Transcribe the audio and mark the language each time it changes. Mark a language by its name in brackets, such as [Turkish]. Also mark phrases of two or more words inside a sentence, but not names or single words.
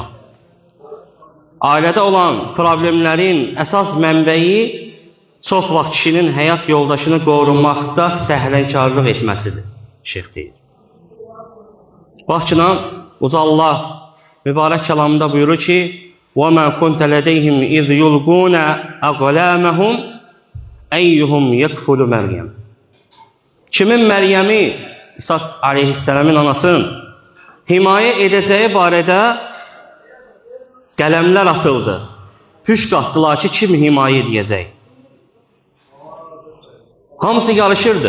[Azerbaijani] Ailədə olan problemlərin əsas mənbəyi çox vaxt kişinin həyat yoldaşını qorunmaqda səhlənkarlıq etməsidir, şeyx deyir. Baxçına, Uca Allah mübarək kəlamında buyurur ki, [Arabic] وَمَا كُنْتَ لَدَيْهِمْ اِذْ يُلْقُونَ اَغْلَامَهُمْ اَيُّهُمْ يَكْفُلُ Məryəm. [Azerbaijani] Kimin Məryəmi, İsa aleyhissələmin anasının himayə edəcəyi barədə qələmlər atıldı. Püşk atdılar ki, kim himayə edəcək? Hamısı yarışırdı.